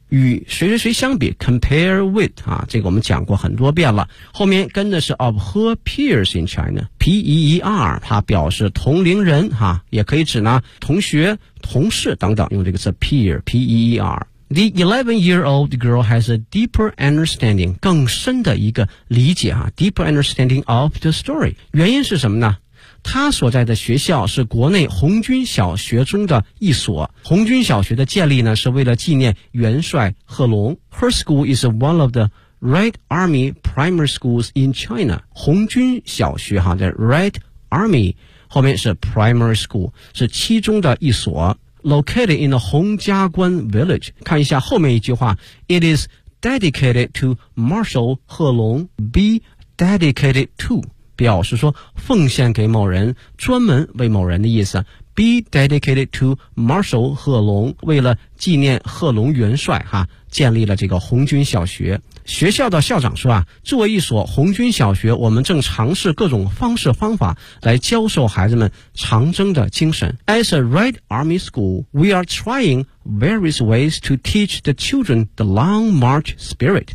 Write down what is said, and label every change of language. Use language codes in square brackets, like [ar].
[zh] 与谁谁谁相比 compare with, 啊，这个我们讲过很多遍了，后面跟的是 [en] of her peers in China, [zh] P-E-E-R, 它表示同龄人，啊，也可以指呢同学同事等等，用这个词 peer, P-E-E-R。 [en] The 11-year-old girl has a deeper understanding, [zh] 更深的一个理解啊 [en] deeper understanding of the story. [zh] 原因是什么呢？她所在的学校是国内红军小学中的一所。红军小学的建立呢，是为了纪念元帅贺龙。 [en] Her school is one of the Red Army primary schools in China. [zh] 红军小学哈，在 Red Army, 后面是 primary school, 是其中的一所。 [en] Located in the Hongjiaguan village. [zh] 看一下后面一句话。 [en] It is dedicated to Marshal He Long. Be dedicated to. [zh] 表示说奉献给某人，专门为某人的意思。 [en] Be dedicated to Marshal He Long. [zh] 为了纪念贺龙元帅哈，建立了这个红军小学。学校的校长说啊，作为一所红军小学，我们正尝试各种方式方法来教授孩子们长征的精神。 [en] As a Red Army school, we are trying various ways to teach the children the long march spirit.